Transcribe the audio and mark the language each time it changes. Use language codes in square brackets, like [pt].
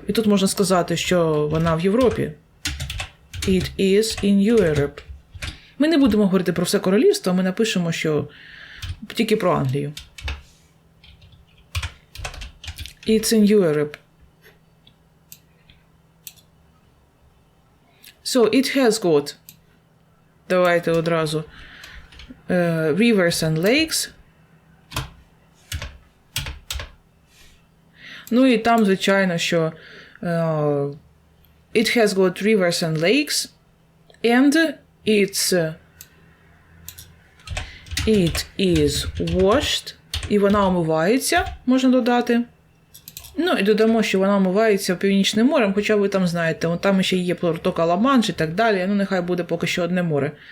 [uk] І тут можна сказати, що вона в Європі. [en] It is in Europe. [uk] Ми не будемо говорити про все королівство, ми напишемо, що тільки про Англію. [en] It's in Europe. So, it has got, [uk] давайте одразу, [en] rivers and lakes. [uk] Ну і там, звичайно, що [en] it has got rivers and lakes, and it is washed, [uk] і вона омивається, можна додати. Ну, і додамо, що вона омивається Північним морем, хоча ви там знаєте, вон там ще є протока Ла-Манш і так далі, ну, нехай буде поки що одне море.